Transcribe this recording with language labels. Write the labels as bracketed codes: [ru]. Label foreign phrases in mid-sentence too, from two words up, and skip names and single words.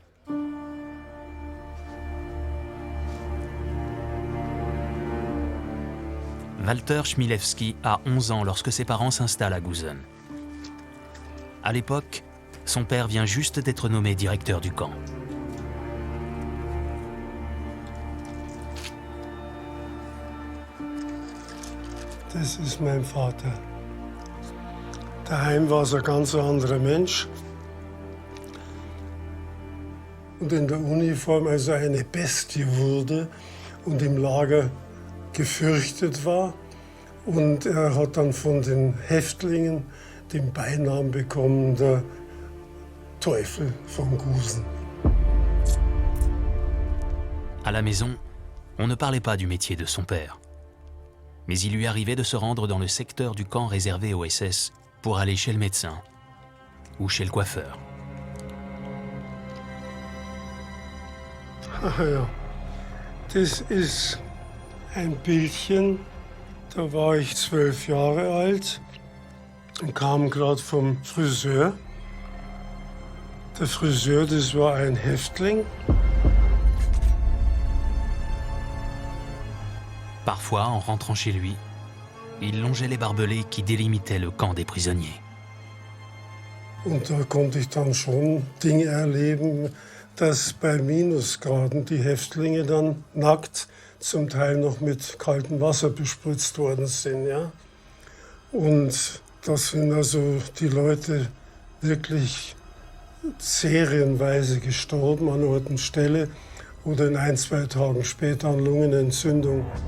[fr] Walter Chmielewski a 11 ans lorsque ses parents s'installent à Gusen. À l'époque, son père vient juste d'être nommé directeur du camp. [de] Das ist mein Vater. Daheim war es ein ganz anderer Mensch. Und in der Uniform also eine Bestie wurde und im Lager gefürchtet war. Und er hat dann von den Häftlingen den Beinamen bekommen, der Teufel von Gusen. [fr] À la maison, on ne parlait pas du métier de son père. Mais il lui arrivait de se rendre dans le secteur du camp réservé aux SS pour aller chez le médecin ou chez le coiffeur. [de] Ah ja, das ist ein Bildchen, da war ich 12 Jahre alt und kam gerade vom Friseur. Der Friseur, das war ein Häftling. [fr] Parfois, en rentrant chez lui, il longeait les barbelés qui délimitaient le camp des prisonniers. [de] Und da konnte ich dann schon Dinge erleben, dass bei Minusgraden die Häftlinge dann nackt, zum Teil noch mit kaltem Wasser bespritzt worden sind. Ja? Und da sind also die Leute wirklich serienweise gestorben an Ort und Stelle oder in 1-2 Tagen später an Lungenentzündung.